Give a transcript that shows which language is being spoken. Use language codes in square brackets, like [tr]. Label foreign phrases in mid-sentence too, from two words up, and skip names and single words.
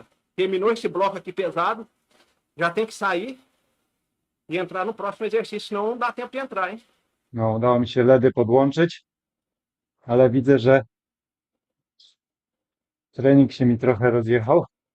[pt] Terminou esse bloco aqui pesado, já tem que sair e entrar no próximo exercício, senão não dá tempo de entrar, hein? [pl] No, udało mi się ledy podłączyć, ale widzę, że trening się mi trochę rozjechał.